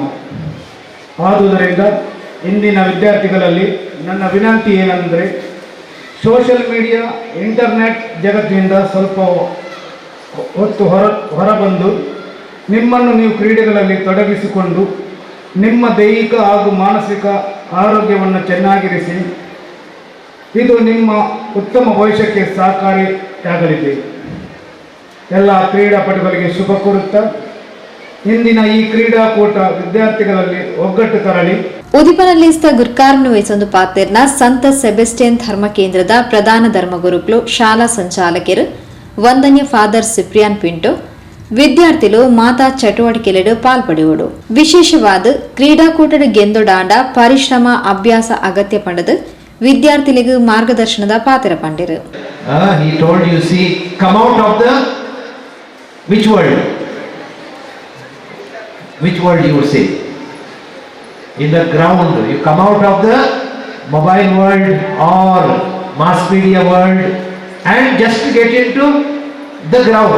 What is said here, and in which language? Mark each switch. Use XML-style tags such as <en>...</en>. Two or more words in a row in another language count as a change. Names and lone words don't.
<kn>ಆದುದರಿಂದ ಇಂದಿನ ವಿದ್ಯಾರ್ಥಿಗಳಲ್ಲಿ ನನ್ನ ವಿನಂತಿ ಏನೆಂದರೆ,</kn> <en>social media,</en> <kn>ಇಂಟರ್ನೆಟ್ ಜಗತ್ತಿನಿಂದ ಸ್ವಲ್ಪ ಹೊತ್ತು ಹೊರಬಂದು ನಿಮ್ಮನ್ನು ನೀವು ಕ್ರೀಡೆಗಳಲ್ಲಿ ತೊಡಗಿಸಿಕೊಂಡು ನಿಮ್ಮ ದೈಹಿಕ ಹಾಗೂ ಮಾನಸಿಕ ಆರೋಗ್ಯವನ್ನು ಚೆನ್ನಾಗಿರಿಸಿ. ಇದು ನಿಮ್ಮ ಉತ್ತಮ ಭವಿಷ್ಯಕ್ಕೆ ಸಹಕಾರಿಯಾಗಲಿದೆ. ಎಲ್ಲ ಕ್ರೀಡಾಪಟುಗಳಿಗೆ ಶುಭ ಕೋರುತ್ತಾ ಇಂದಿನ ಈ ಕ್ರೀಡಾಕೂಟ ವಿದ್ಯಾರ್ಥಿಗಳಲ್ಲಿ ಒಗ್ಗಟ್ಟು ತರಲಿ.</kn> <tcy>ಉದಿಪನಲ್ಲಿ ಗುರ್ಕಾರ್ನು ವಹಿಸೊಂದು ಪಾತೆರ್ನ ಸಂತ ಸೆಬೆಸ್ಟಿಯನ್ ಧರ್ಮ ಕೇಂದ್ರದ ಪ್ರಧಾನ ಧರ್ಮಗುರುಗಳು ಶಾಲಾ ಸಂಚಾಲಕರು ವಂದನ್ಯ ಫಾದರ್ ಸಿಪ್ರಿಯಾನ್ ಪಿಂಟೋ ವಿದ್ಯಾರ್ಥಿಗಳು ಮಾತಾ ಚಟುವಟಿಕೆಲೆಡು ಪಾಲ್ಪಡುವಡು. ವಿಶೇಷವಾದ ಕ್ರೀಡಾಕೂಟದ ಗೆಂದೊಡಾಂಡ ಪರಿಶ್ರಮ ಅಭ್ಯಾಸ ಅಗತ್ಯ ಪಂಡದು ವಿದ್ಯಾರ್ಥಿಗಳಿಗೆ ಮಾರ್ಗದರ್ಶನದ ಪಾತ್ರ ಪಂಡಿರು.</tcy> <en>He told you, see, come out of the which world? Which world you would say? In the ground. You come out of the mobile world or mass media world and just get into the ground.</en>